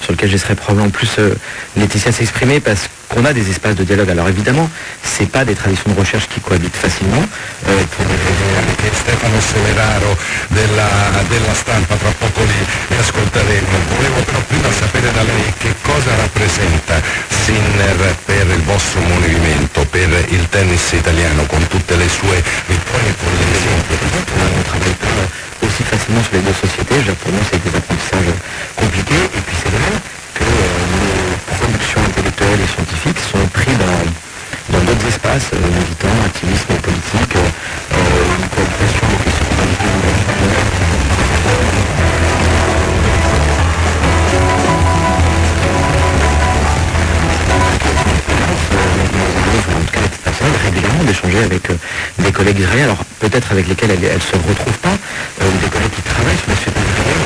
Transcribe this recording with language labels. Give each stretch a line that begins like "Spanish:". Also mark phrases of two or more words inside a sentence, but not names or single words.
French: sur lequel je laisserai probablement plus Laetitia s'exprimer, parce qu'on a des espaces de dialogue. Alors évidemment, c'est pas des traditions de recherche qui cohabitent facilement.
Italian: Stefano Semeraro della Stampa, tra poco li ascolteremo. Volevo però prima sapere da lei che cosa rappresenta Sinner per il vostro movimento, per il tennis italiano, con tutte le sue vittorie e con le esempio.
French: On ne travaille pas aussi facilement sur les deux sociétés. Pour nous, c'est des apprentissages compliqués. Et puis c'est vrai que nos productions intellectuelles et scientifiques sont pris dans d'autres espaces, militants, activisme politique, une cohabitation avec les régulièrement d'échanger avec des collègues israéliens, alors peut-être avec lesquels elles ne se retrouvent pas, des collègues qui travaillent sur la société israélienne.